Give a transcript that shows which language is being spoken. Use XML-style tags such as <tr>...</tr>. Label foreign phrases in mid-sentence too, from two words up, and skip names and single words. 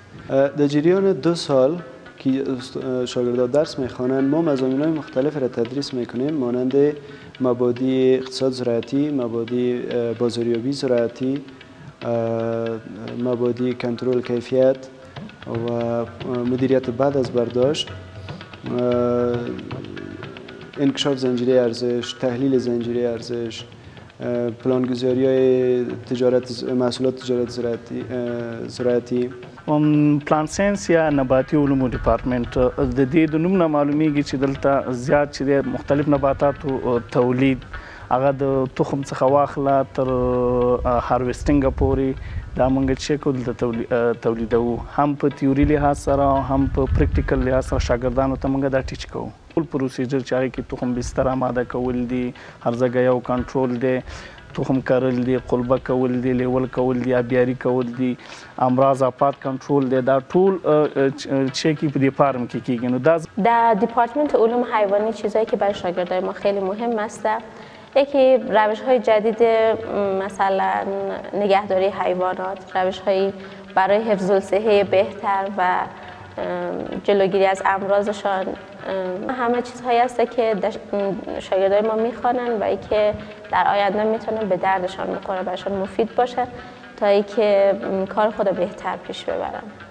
<fa>در جریان 2 سال که شاگردان درس میخوانند ما مضامین‌های مختلف را تدریس میکنیم مانند مبادی اقتصاد زراعتی، مبادی بازاریابی زراعتی، مبادی کنترل کیفیت و مدیریت بعد از برداشت، انکشاف زنجیره ارزش، تحلیل زنجیره ارزش، پلانگذاری تجارت محصولات تجارت زراعتی.</fa> <en>plant science</en> <ps>یا نباتي علومو ډپارټمنټ د دې د نوم نه معلومیږي چې دلته زیات چې د مختلف نباتاتو تولید هغه د تخم څخه واخله تر هارویسټینګ پورې دا موږ چې کو دلته تولیدوو، هم په تیوري لحاظ سره هم په پریکټیکل لحاظ سره شاګردانو ته موږ دا ټیچ کوو. ټول پروسیجر چې هغې کې تخم بستر آماده کول دي، هرزه یو کنټرول دی، تخم کرل دي، قلبه کول دي، لیول کول دي، آبیاري کول دي، امراض آفات کنټرول دي، دا ټول چې کې په دې فارم کې کیږي. نو دا</ps> <fa>در دپارتمنت علوم حیوانی چیزایی که برای شاگردای ما خیلی مهم است، یکی روش‌های جدید مثلا نگهداری حیوانات، روش‌هایی برای حفظ الصحه بهتر و جلوگیری از امراضشان، همه چیزهایی هست که شاگردای ما میخوانن و ای که در آینده میتونه به دردشان بخوره، براشون مفید باشه تا ای که کار خود بهتر پیش ببرن.</fa>